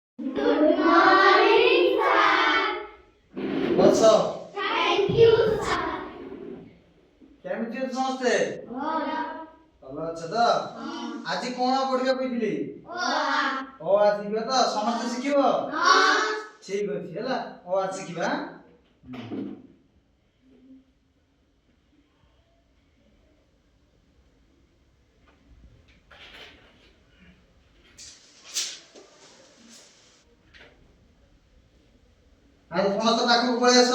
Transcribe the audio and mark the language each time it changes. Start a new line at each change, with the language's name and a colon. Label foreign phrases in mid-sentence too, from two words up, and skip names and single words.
English: Good morning, sir. What's up? Thank you, sir.
Odia: କେମିତି ଅଛ ସମସ୍ତେ? ଭଲ ଅଛ ତ? ଆଜି କଣ ପଢିବା କହିଥିଲି? ଅ ଆ ଶିଖିବ ତ? ସମସ୍ତେ ଶିଖିବ? ଠିକ ଅଛି ହେଲା। ଅ ଆ ଶିଖିବା। ଆଜି ସମସ୍ତେ ପାଖକୁ ପଳେଇ ଆସ।